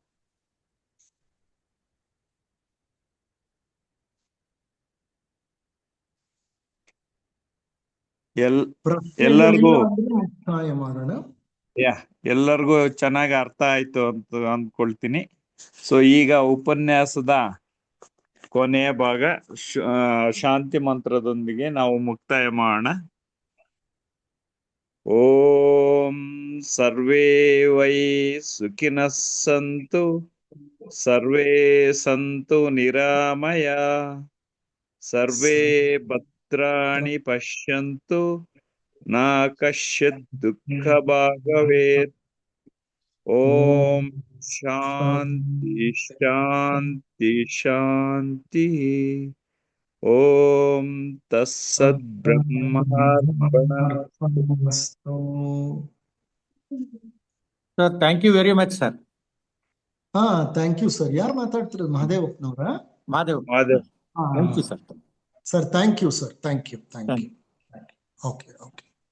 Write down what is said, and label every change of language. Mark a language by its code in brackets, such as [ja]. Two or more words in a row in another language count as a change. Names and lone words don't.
[kn] ಎಲ್ಲರಿಗೂ ಚೆನ್ನಾಗಿ ಅರ್ಥ ಆಯ್ತು ಅಂತ ಅಂದ್ಕೊಳ್ತೀನಿ. ಸೊ ಈಗ ಉಪನ್ಯಾಸದ ಕೊನೆಯ ಭಾಗ ಶಾಂತಿ ಮಂತ್ರದೊಂದಿಗೆ ನಾವು ಮುಕ್ತಾಯ ಮಾಡೋಣ. [sa] ಓಂ ಸರ್ವೇ ವೈ ಸುಖಿನಃ ಸಂತು, ಸರ್ವೇ ಸಂತು ನಿರಾಮಯ, ಸರ್ವೇ ಭದ್ರಾಣಿ ಪಶ್ಯಂತು, ನಾ ಕಶ್ಚಿತ್ ದುಃಖ ಭಾಗವೇತ್. ಓಂ ಶಾಂತಿ ಶಾಂತಿ ಶಾಂತಿ. ಓಂ ತತ್ಸತ್ ಬ್ರಹ್ಮಾರ್ಪಣಮಸ್ತು. [en] Sir thank you very much sir. thank you sir. [kn] ಯಾರು ಮಾತಾಡ್ತಿರೋದು? ಮಹದೇವಪ್ಪನವರ? [en] ಮಾದೇವ್. thank you sir. Sir thank you sir. Thank you. Okay.